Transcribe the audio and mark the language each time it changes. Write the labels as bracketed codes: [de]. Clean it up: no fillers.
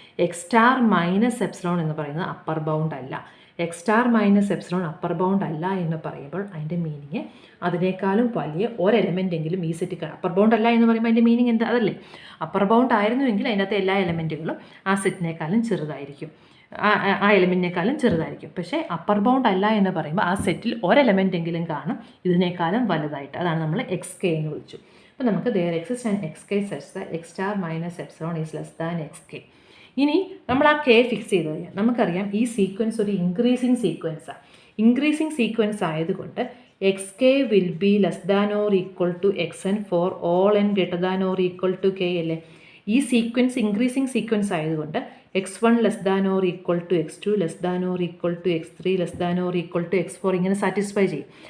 [ml] X star minus epsilon എന്ന് പറയുന്നത് upper bound അല്ല. X star minus epsilon upper bound അല്ല എന്ന് പറയുമ്പോൾ അതിൻ്റെ മീനിങ് അതിനേക്കാളും വലിയ ഒരു എലമെൻ്റ് എങ്കിലും ഈ സെറ്റിൽ കാണും. അപ്പർ ബൗണ്ട് അല്ല എന്ന് പറയുമ്പോൾ അതിൻ്റെ മീനിങ് എന്താ? അതല്ലേ, അപ്പർ ബൗണ്ട് ആയിരുന്നുവെങ്കിൽ അതിൻ്റെ അകത്ത് എല്ലാ എലമെൻറ്റുകളും ആ സെറ്റിനേക്കാളും ചെറുതായിരിക്കും, ആ എലമെൻറ്റിനേക്കാളും ചെറുതായിരിക്കും. പക്ഷേ അപ്പർ ബൗണ്ട് അല്ല എന്ന് പറയുമ്പോൾ ആ സെറ്റിൽ ഒരു എലമെൻ്റ് എങ്കിലും കാണും ഇതിനേക്കാളും വലുതായിട്ട്. അതാണ് നമ്മൾ എക്സ് കെ എന്ന് വിളിച്ചു. അപ്പോൾ നമുക്ക് [en] there exists an xk such that x star minus epsilon is less than xk. [ml] ഇനി നമ്മൾ ആ കെ ഫിക്സ് ചെയ്ത് കഴിഞ്ഞാൽ നമുക്കറിയാം ഈ സീക്വൻസ് ഒരു ഇൻക്രീസിങ് സീക്വൻസാണ്. ഇൻക്രീസിങ് സീക്വൻസ് ആയതുകൊണ്ട് X K will be less than or equal to X N for all N greater than or equal to K അല്ലേ? ഈ സീക്വൻസ് ഇൻക്രീസിങ് സീക്വൻസ് ആയതുകൊണ്ട് X one less than or equal to X two less than or equal to X three less than or equal to X four ഇങ്ങനെ satisfy ചെയ്യും.